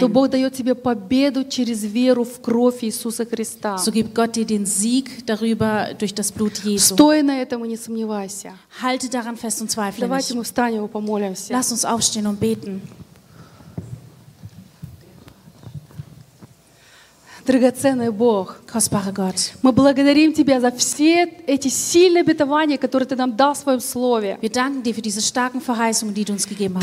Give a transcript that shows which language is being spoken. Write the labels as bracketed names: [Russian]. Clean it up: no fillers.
[Russian] то Бог дает тебе победу через веру в кровь Иисуса Христа. [German] So gibt Gott dir den Sieg darüber durch das Blut Jesu. [Russian] Стой на этом и не сомневайся. [German] Halte daran fest und zweifle [Russian] Давайте [German] nicht. [Russian] Мы встанем и помолимся. [German] Lass uns aufstehen und beten. [Russian] Драгоценный Бог, [German] Kostbarer Gott. [Russian] Мы благодарим Тебя за все эти сильные обетования, которые Ты нам дал в Своем Слове. [German] Wir danken dir für diese starken Verheißungen, die du uns gegeben hast.